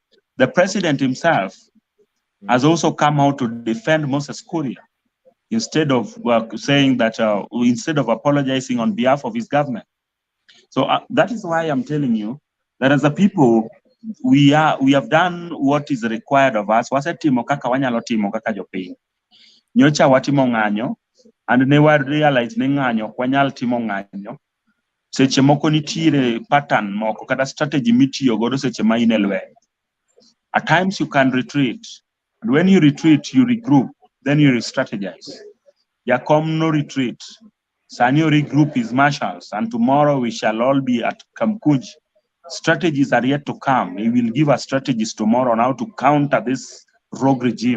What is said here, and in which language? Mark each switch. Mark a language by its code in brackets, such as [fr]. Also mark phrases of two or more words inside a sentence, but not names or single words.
[en] The president himself has also come out to defend Moses Kuria instead of saying that, instead of apologizing on behalf of his government. So that is why I'm telling you that as a people, we have done what is required of us. [luo] Wasetimo kaka wanyalo timo kaka jopiny. Nyocha watimo ng'anyo, and ne wa realize ne ng'anyo wanyal timo ng'anyo. Seche moko nitiere pattern moko kata strategy mitiyo godo seche ma in e lweny. [en] At times you can retreat, and when you retreat, you regroup, then you re-strategize. [luo] Yakom no retreat. [en] Sanyo regroup his marshals, and tomorrow we shall all be at Kamkuj. Strategies are yet to come. He will give us strategies tomorrow on how to counter this rogue regime.